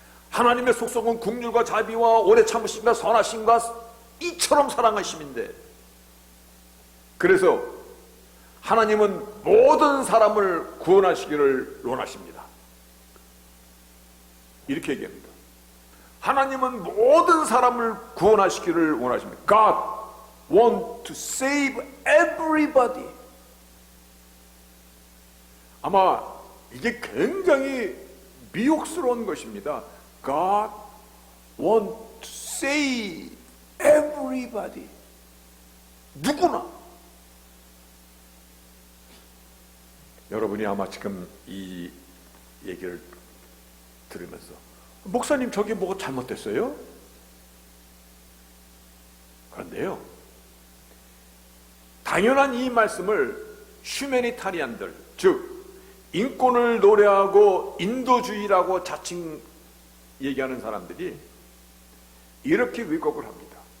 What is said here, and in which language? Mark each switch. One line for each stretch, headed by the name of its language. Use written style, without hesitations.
Korean: 하나님의 속성은 긍휼과 자비와 오래 참으심과 선하심과 이처럼 사랑하심인데, 그래서 하나님은 모든 사람을 구원하시기를 원하십니다. 이렇게 얘기합니다. 하나님은 모든 사람을 구원하시기를 원하십니다.
English: God want to save everybody.
Korean: 아마 이게 굉장히 미혹스러운 것입니다.
English: God want to save everybody.
Korean: 누구나. 여러분이 아마 지금 이 얘기를 들으면서 목사님 저게 뭐가 잘못됐어요? 그런데요, 당연한 이 말씀을 휴메니타리안들, 즉 인권을 노래하고 인도주의라고 자칭 얘기하는 사람들이 이렇게 왜곡을 합니다.